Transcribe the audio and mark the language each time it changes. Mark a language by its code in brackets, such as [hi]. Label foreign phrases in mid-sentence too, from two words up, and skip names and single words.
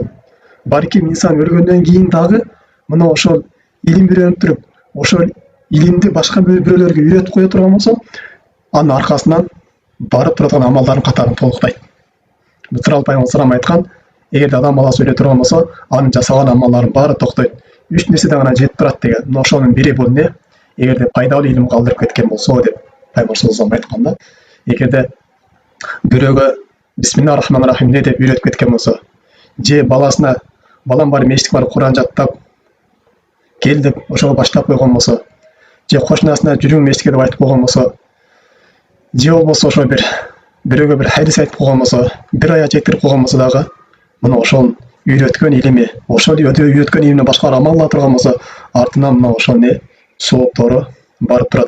[ky] Балким инсан өлгөндөн кийин дагы мына ошол илим үйрөнүп туруп, ошол илимди башка бирөөлөргө үйрөтүп кое турган болсо, анын аркасынан барып турган амалдардын катарын толуктайт. Бул туралы пайгамбар салам айткан, эгерде адам баласы өлө турган болсо, анын жасаган амалларынын баары токтойт. 3 нерседен гана жетип турат деген. Мына ошонун бири бул не? Эгерде пайдалуу илим калдырып кеткен болсо деп пайгамбар салам айтканда, эгерде бирөөгө [ar] بسم الله الرحمن الرحيم [ky] деп үйрөтүп кеткен болсо, же баласына балам бар мечитке барып Кур'ан жаттап кел деп ошого баштап койгон болсо, же кошунасына жүрүң мечитке деп айтып койгон болсо, же болбосо ошо бирөөгө бир хадис айтып койгон болсо, бир аят жеткирип койгон болсо дагы, мына ошол үйрөткөн илими, ошол үйрөткөн илимди башкалар амал кыла турган болсо, артынан мына ошол не сооптору барып турат.